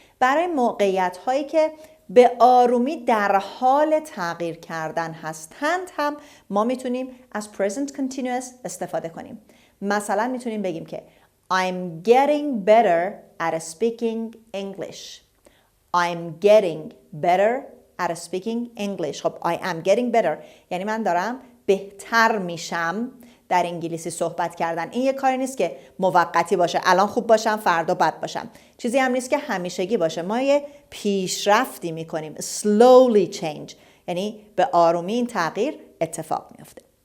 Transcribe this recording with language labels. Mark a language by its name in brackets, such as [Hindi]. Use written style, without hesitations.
[Persian] برای موقعیت هایی که به آرومی در حال تغییر کردن هستند هم ما میتونیم از present continuous استفاده کنیم. مثلا میتونیم بگیم که [English] I'm getting better at speaking English. I'm getting better at speaking English. [Persian] خب [English] I am getting better [Persian] یعنی من دارم بهتر میشم در انگلیسی صحبت کردن. این یه کاری نیست که موقتی باشه، الان خوب باشم فردا بد باشم. چیزی هم نیست که همیشگی باشه. ما یه پیشرفتی میکنیم. Slowly change یعنی به آرومی این تغییر اتفاق میفته.